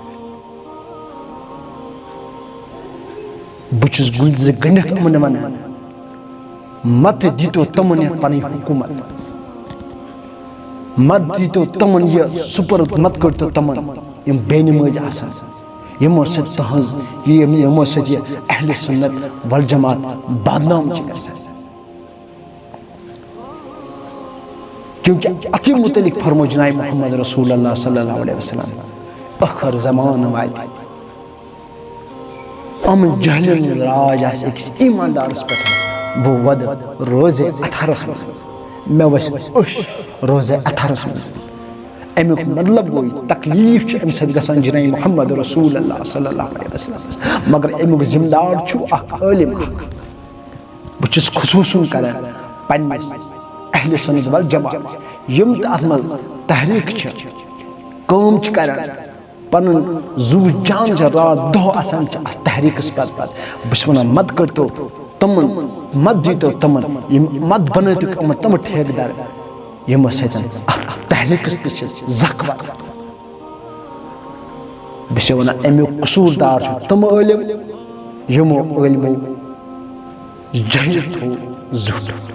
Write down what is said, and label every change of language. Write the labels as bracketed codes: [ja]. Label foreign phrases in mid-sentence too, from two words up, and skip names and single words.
[ks] بہٕ چھُس گُلزِ گٔنڈِتھ یِمن ونان مت دیٖتو تِمن یتھ پنٕنۍ حکوٗمت مت دیٖتو تِمن یہِ سُپرد مت کٔرۍتو تِمن یِم بے نمٲزۍ آسان یِمو سۭتۍ تُہنٛز یِمو سۭتۍ یہِ اہلِ سُنت والجماعت بدنام چھِ گژھان کیونکہ اتھی متعلق فرمو جناب محمد رسول اللہ [ar] صلی اللہ علیہ وسلم [ks] ٲخر زمانہٕ واتہِ یِمن جہلن ہُنٛد راج آسہِ أکِس ایٖماندارس پٮ۪ٹھ بہٕ وَدٕ روزے اَتھرس منٛز مےٚ وَسہِ أچھ روزے اَتھرس منٛز امیُک مطلب گوٚو یہِ تکلیٖف چھُ امہِ سۭتۍ گژھان جناب محمد رسول اللہ [ar] صلی اللہ علیہ وسلم [ks] مگر امیُک ذمہٕ دار چھُ اکھ عٲلم اکھ بہٕ چھُس خصوٗصن کران پننِس اہلِ سُنت والجماعت یِم تہِ اتھ منٛز تحریٖک چھِ کٲم چھِ کران پنُن زُو جان چھِ رات دۄہ آسان چھِ اتھ تحریٖکس پتہٕ بہٕ چھُس ونان مت کٔرۍتو تِمن مت دیٖتو تِمن یِم مت بنٲیتُکھ یِمن تِم ٹھیکہٕ در یِمو سۭتۍ اتھ تحریٖکس تہِ چھِ زکھ واتان بہٕ چھُس ونان امیُک قصوٗر دار چھُ تِم عٲلم یِمو عٲلمو جہل تھوٚو زیُٹھ